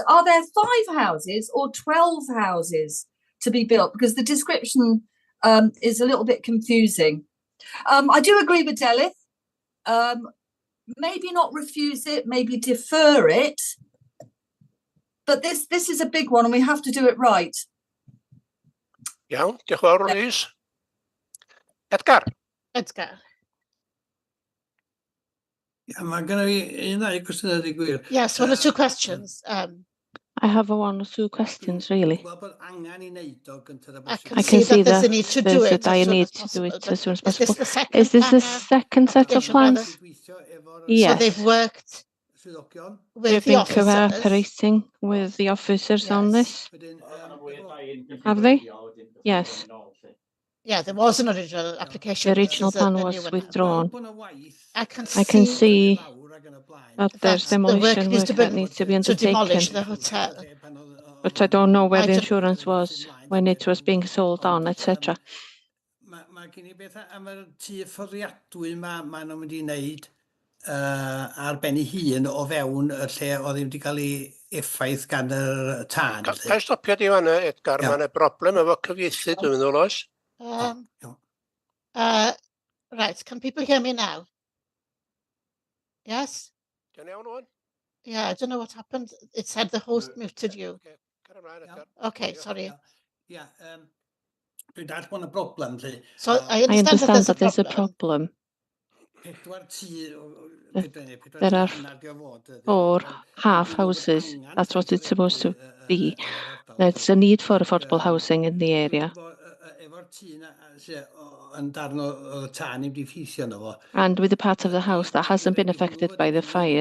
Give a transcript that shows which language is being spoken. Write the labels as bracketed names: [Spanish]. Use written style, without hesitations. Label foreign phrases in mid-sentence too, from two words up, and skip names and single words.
[English] Are there 5 houses or 12 houses to be built? Because the description is a little bit confusing. I do agree with Delith. Maybe not refuse it, maybe defer it. But this is a big one and we have to do it right. [Welsh] Iawn, diolch yn fawr, Louise. Edgar. Edgar. Ie, mae gen i un ddau cwestiwn ydy gwir. [English] Yes, one or two questions. I have one or two questions, really. I can see that there's a need to do it as soon as possible. Is this the second set of plans? Yes. So they've worked with the officers. Cooperating with the officers on this. Have they? Yes. Yeah, there was an original application. The original plan was withdrawn. I can see that there's demolition work that needs to be undertaken. To demolish the hotel. But I don't know where the insurance was when it was being sold on, etc. [Welsh] Mae gen I beth am y tŷ fforddiadwy ma nhw'n mynd i wneud ar ben ei hun o fewn y lle oedd wedi cael ei effaith gan y tân. Ga i stopio di fanna, Edgar, mae yna broblem efo cyfieithu, dwi'n meddwl oes. [English] Right, can people hear me now? Yes? Yeah, I don't know what happened. It said the host muted you. Okay, sorry. Yeah, [Welsh] dwi'n dall bod yna broblem. [English] So I understand that there's a problem. There are 4 half houses. That's what it's supposed to be. There's a need for affordable housing in the area. And with the part of the house that hasn't been affected by the fire,